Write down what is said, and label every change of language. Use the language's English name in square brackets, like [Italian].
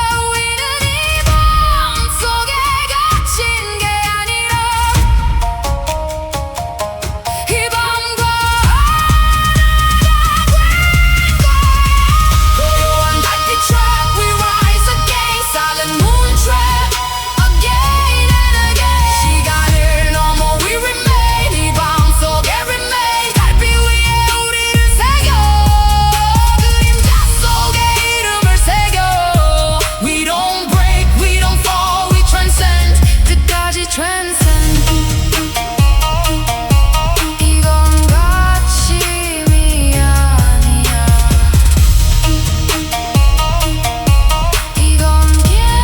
[Korean] 우리는 이 밤 속에 갇힌 게 아니라 이 밤과 고요한 달빛 [English] trap we rise again. Silent moon trap again and again. [Korean] 시간을 넘어 [English] we remain. [Korean] 이 밤 속에 [English] remain. [Korean] 달빛 위에 우리를 새겨. 그림자 속에 이름을 새겨. [English] We don't break, we don't fall, we transcend. [Korean] 끝까지 [English] transcend. [Korean] 이건 가침이 아니야. 이건 깨어납니다.